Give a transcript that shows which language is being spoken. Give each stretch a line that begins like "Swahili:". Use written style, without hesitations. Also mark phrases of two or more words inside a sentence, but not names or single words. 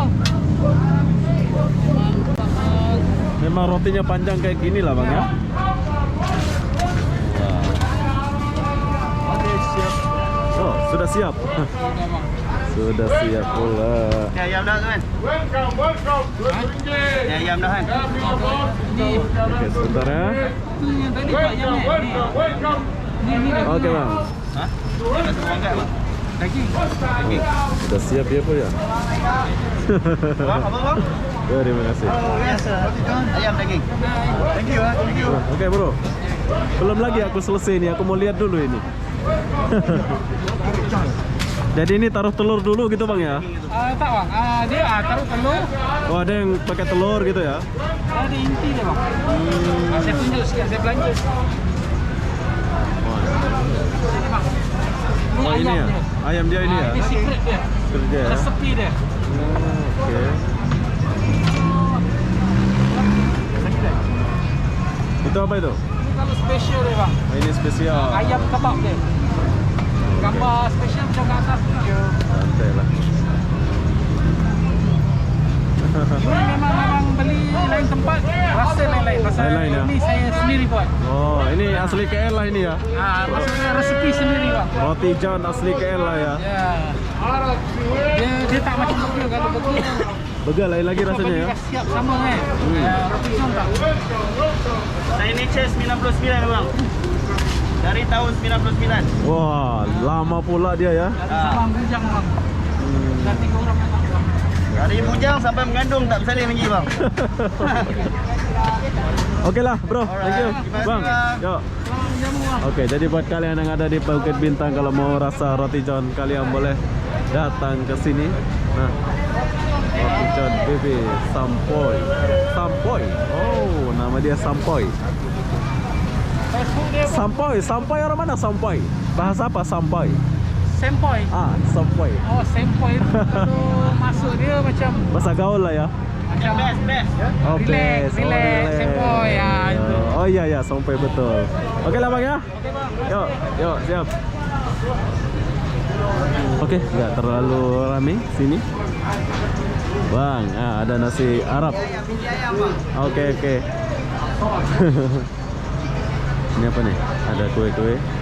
Indonesian: Memang rotinya panjang kayak gini lah bang ya. Oh sudah siap.
Malay: Sudah siap pula. Ayam dah kan?
English: Welcome, welcome. 12 ringgit.
Malay: Ayam dah kan? Ni
Indonesian: Oke sebentar ya.
Malay: yang tadi pak ayam ni. Welcome. Ni daging.
Indonesian: Oke bang.
Malay: Hah? Daging. Sudah siap ya po ya.
Indonesian: Apa bang? Terima kasih.
Malay: Biasa. Ayam daging.
English: Thank you ah. Thank you.
Indonesian: Oke bro. Belum lagi aku selesai nih. Aku mau lihat dulu ini. Jadi ini taruh telur dulu gitu bang ya?
Malay: Tak bang. Dia taruh telur.
Indonesian: Oh ada yang pakai telur gitu ya?
Malay: Ada inti dia bang. Saya tunjuk sikit. Saya belanja. Sini bang.
Indonesian: Oh ini ya? Ayam dia ini ya?
Malay: Ini secret dia. Kerja ya? Resepi dia.
Indonesian: Oke. Itu apa itu?
Malay: Ini kalau special dia bang.
Indonesian: Oh, ini spesial.
Malay: Ayam kebab dia. Gambar special macam kat atas tu. Santai lah. Ini memang beli lain tempat, rasa lain-lain. Pasal
Indonesian: Lain-lain, ya?
Malay: ini saya sendiri buat.
Indonesian: Oh ini asli KL lah ini ya?
Malay: Maksudnya resepi sendiri bang.
Indonesian: Roti john asli KL lah ya?
Malay: Ya. Dia tak macam burger. Kalau burger
Indonesian: Begal lain lagi rasanya ya?
Malay: dah siap sama kan. Roti john tak. Saya ini Chess 99 bang. Dari tahun 99.
Indonesian: Wah lama pula dia ya?
Malay: Sama bujang bang. Dah 3 orang bang. Dari bujang sampai mengandung tak bersalin lagi bang.
Indonesian: Oke lah bro,
English: thank you
Indonesian: bang. Yuk. Oke, jadi buat kalian yang ada di Bukit Bintang, kalau mau rasa roti john, kalian boleh datang ke sini. Nah, roti john Bibi Sampoy. Sampoy. Oh, nama dia Sampoy.
Malay: Facebook dia bang.
Indonesian: Sampoy, Sampoy orang mana Sampoy? Bahasa apa Sampoy?
Malay: Sempoy.
Indonesian: Sampoy.
Malay: Oh, sempoy itu kalau masuk dia macam
Indonesian: Bahasa gaul lah ya.
Malay: macam Best. Oh, relax, best. relax, sempoy ya itu.
Indonesian: Oh iya ya, Sampoy betul. Oke lah bang ya. Yuk, siap. Oke, nggak terlalu rame sini.
Malay: Bang, ada nasi Arab.
Indonesian: Oke. Ini apa nih? Ada kue-kue.